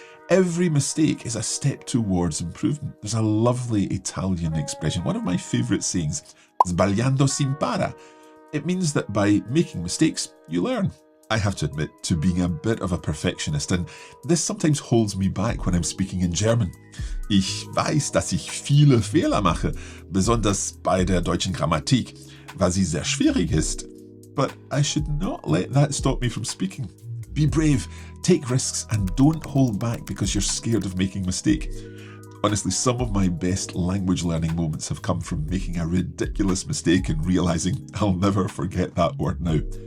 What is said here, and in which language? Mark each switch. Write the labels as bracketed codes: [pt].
[en] Every mistake is a step towards improvement. There's a lovely Italian expression, one of my favourite sayings, [it] sbagliando si impara. [en] It means that by making mistakes, you learn. I have to admit to being a bit of a perfectionist, and this sometimes holds me back when I'm speaking in German. [de] Ich weiß, dass ich viele Fehler mache, besonders bei der deutschen Grammatik, weil sie sehr schwierig ist. [en] But I should not let that stop me from speaking. Be brave, take risks, and don't hold back because you're scared of making a mistake. Honestly, some of my best language learning moments have come from making a ridiculous mistake and realising I'll never forget that word now.